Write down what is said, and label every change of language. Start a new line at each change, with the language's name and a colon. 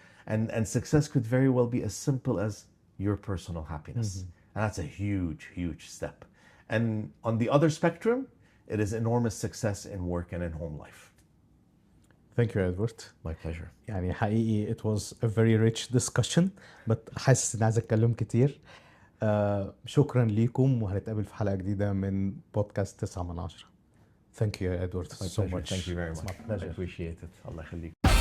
English: And success could very well be as simple as your personal happiness. And that's a huge, huge step. And on the other spectrum, it is enormous success in work and in home life. Thank you Edward. My pleasure.
Arabic: يعني حقيقي
English: it was a very rich discussion but
Arabic: حاسس إن عايز أتكلم كتير. شكرا ليكم وهنتقابل في حلقة جديدة من بودكاست 9 من 10.
English: Thank you Edward so much. Thank you very much. I appreciate it.
Arabic: الله يخليك.